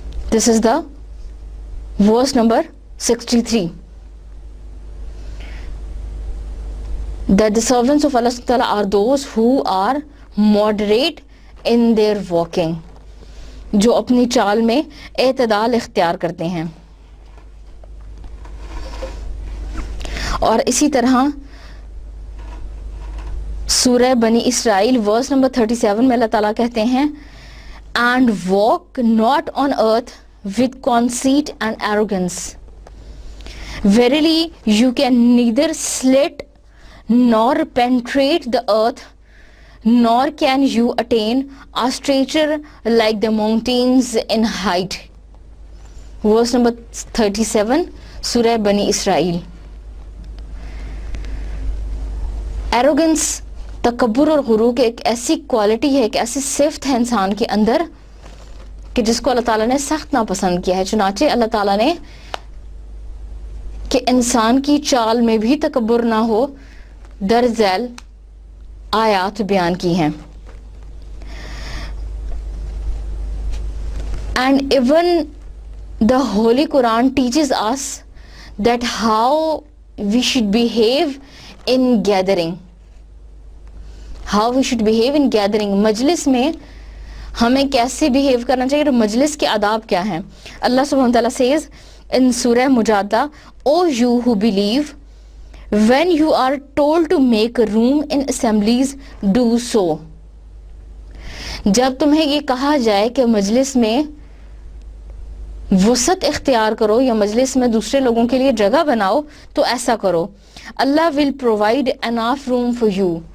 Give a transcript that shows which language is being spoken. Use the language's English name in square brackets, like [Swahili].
[English] This is the verse number 63. That the servants of Allah subhanahu wa ta'ala are those who are moderate in their walking, [Urdu] جو اپنی چال میں اعتدال اختیار کرتے ہیں. اور اسی طرح سورہ بنی اسرائیل ورس نمبر 37 میں اللہ تعالیٰ کہتے ہیں [English] and walk not on earth with conceit and arrogance. Verily you can neither slit nor penetrate the earth, nor can you attain a stature like the mountains in height. Verse number 37 [Urdu] سورہ بنی اسرائیل. Arrogance, تکبر اور غرور ایک ایسی quality ہے، ایک ایسی صفت ہے انسان کے اندر کہ جس کو اللہ تعالیٰ نے سخت ناپسند کیا ہے. چنانچہ اللہ تعالیٰ نے کہ انسان کی چال میں بھی تکبر نہ ہو در ذیل آیات بیان کی ہیں. [English] And even the Holy Quran teaches us that how we should behave in gathering. How we should behave in gathering. [Urdu] مجلس میں ہمیں کیسے behave کرنا چاہیے اور مجلس کے آداب کیا ہیں. اللہ سبحانہ وتعالی [English] says in سورہ Mujadila, O you who believe, when you are told to make room in assemblies, do so. [Urdu] جب تمہیں یہ کہا جائے کہ مجلس میں وسعت اختیار کرو یا مجلس میں دوسرے لوگوں کے لیے جگہ بناؤ تو ایسا کرو. [English] Allah will provide enough room for you.